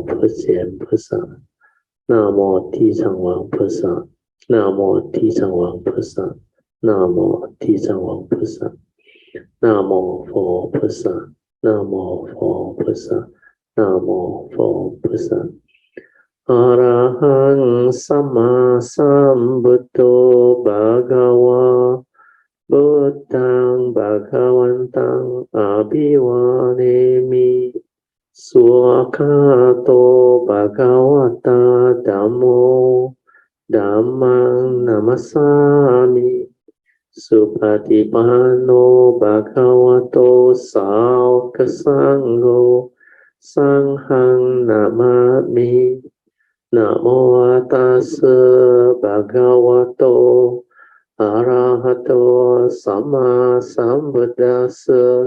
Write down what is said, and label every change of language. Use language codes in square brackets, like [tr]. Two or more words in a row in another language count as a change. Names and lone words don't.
[zh] 普贤菩萨。Namo 地藏王菩萨。Namo 地藏王菩萨。Namo 地藏王菩萨。Namo 佛菩萨。Namo 佛菩萨。Namo 佛菩萨。 [pi] Arahang Sama Sambuddho Bhagava Buddhang Bhagavantang Abhivanemi Swakato Bhagavata Dhammo Dhammang Namasami Supatipanno Bhagavato Saukasangho Sanghang Namami Namo tassa bhagavato arahato sama sambuddhassa.